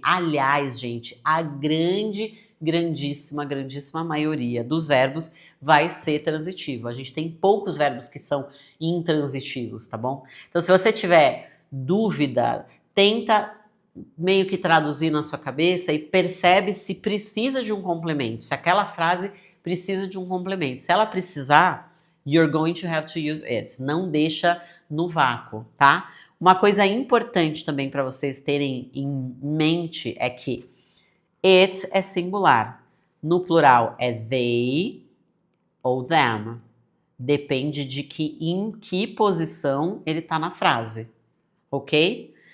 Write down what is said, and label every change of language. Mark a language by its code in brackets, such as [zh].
[pt] Aliás, gente, a grandíssima maioria dos verbos vai ser transitivo. A gente tem poucos verbos que são intransitivos, tá bom? Então, se você tiver dúvida, tenta meio que traduzir na sua cabeça e percebe se precisa de um complemento, se aquela frase precisa de um complemento. Se ela precisar, [en] you're going to have to use it. [pt] Não deixa no vácuo, tá? Uma coisa importante também para vocês terem em mente é que it é singular. No plural é they ou them. Depende de em que posição ele tá na frase. Ok?